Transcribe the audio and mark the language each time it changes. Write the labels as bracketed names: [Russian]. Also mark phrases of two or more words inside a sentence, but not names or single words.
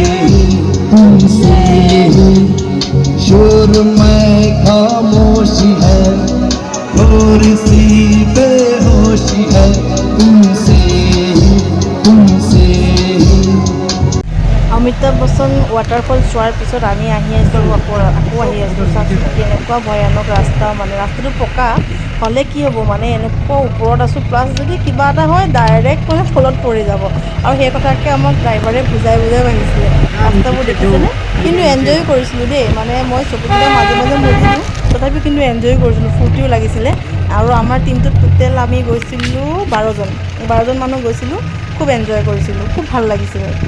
[Hindi] ही शोर में खामोशी है और सी बेहोशी है तुमसे ही [Assamese] অমিতাভ বচ্চন ৱাটাৰফল চোৱাৰ পিছত আমি আহি আছোঁ আকৌ আহি আছোঁ চাওকচোন কেনেকুৱা ভয়ানক ৰাস্তা ৰাস্তাটো পকা হ'লে কি হ'ব এনেকুৱা ওপৰত আছোঁ প্লাছ যদি কিবা এটা হয় ডাইৰেক্ট ফলত পৰি যাব আৰু সেই কথাকে আমাক ড্ৰাইভাৰে বুজাই আহিছিলে ৰাস্তাবোৰ দেখিছেনে কিন্তু এনজয় কৰিছিলোঁ দেই মই চকুকেইটা মাজে মাজে মুদি দিওঁ তথাপি কিন্তু এনজয় কৰিছিলোঁ ফূৰ্তিও লাগিছিলে আৰু আমাৰ টিমটোত টোটেল আমি গৈছিলোঁ 12জন মানুহ গৈছিলোঁ খুব এনজয় কৰিছিলোঁ খুব ভাল লাগিছিলে